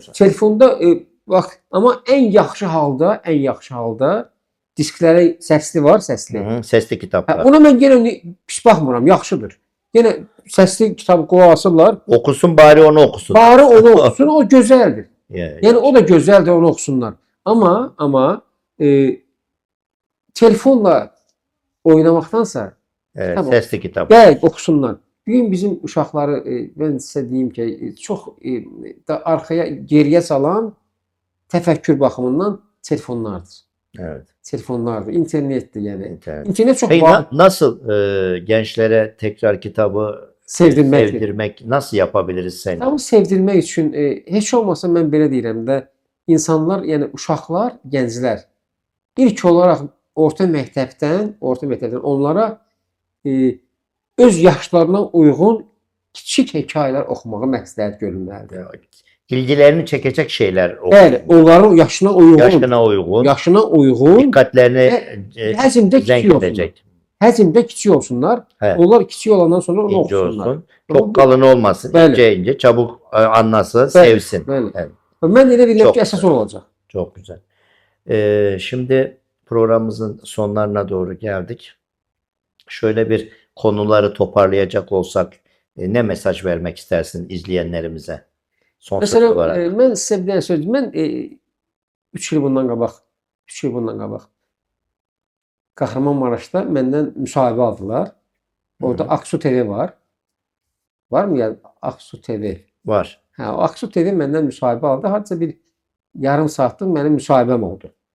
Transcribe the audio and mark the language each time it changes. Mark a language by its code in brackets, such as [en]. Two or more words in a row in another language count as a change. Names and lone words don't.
[az] telefonda bax, amma ən yaxşı halda disklərə səsli var, səsli. [tr] Hı hı, sesli kitaplar. [az] Ona mən yenə pis baxmıram, yaxşıdır. Yenə səsli kitab qulaq asırlar. [tr] Okusun bari onu okusun. [az] Bari onu oxusun, o gözəldir. [tr] Ya, [az] Yəni o da gözəldir, onu oxusunlar. Amma telefonla oynamaqdansa [tr] evet, Tamam. sesli kitap. [az] gərək oxusunlar. Bir gün bizim uşaqları mən sizə deyim ki, çox da arxaya geriyə salan təfəkkür baxımından telefonlardır. [tr] Evet, [az] Telefonlardır, internetdir yəni. [tr] internet. [az] İnternet çox [tr] Peki [az] var. [tr] nasıl gençlere tekrar kitabı [az] sevdirməkdir. [tr] sevdirmek nasıl yapabiliriz sence? [az] Kitabı sevdirmək üçün heç olmasa mən belə deyirəm də, insanlar, yəni uşaqlar, gənclər ilk olaraq orta məktəbdən onlara öz yaşlarına uyğun kiçik hekayələr oxumağı məsləhət görülməlidir. [tr] İlgilerini çekecek şeyler [az] Bəli, onların yaşına [tr] yaşına uygun, dikkatlerini [az] həzmdə zenk kiçik olsunlar. [tr] edecek. [az] Həzmdə kiçik olsunlar. [tr] Evet. [az] Onlar kiçik olandan sonra onu [tr] İnce [az] oxusunlar. [tr] olsun. Çok kalın olmasın. [az] Bəli. [tr] İnce ince çabuk anlasın, [az] Bəli, [tr] sevsin. [az] bəli. [tr] Evet, [az] Mən elə bilirəm Çox ki, əsas [tr] güzel. [az] olacaq. [tr] çok güzel. Şimdi programımızın sonlarına doğru geldik. Şöyle bir konuları toparlayacak olsak ne mesaj vermek istersin izleyenlerimize? Son söz [az] Məsələn, [tr] olarak. [az] mən sizə bir dənə söz, mən 3 il bundan qabaq Kahramanmaraşda məndən müsahibə aldılar. Orada Aksu TV var. [tr] Var mı ya [az] Aksu TV? Var. Hə, o Aksu TV məndən müsahibə aldı. Hardasa bir yarım saatlıq mənim müsahibəm oldu.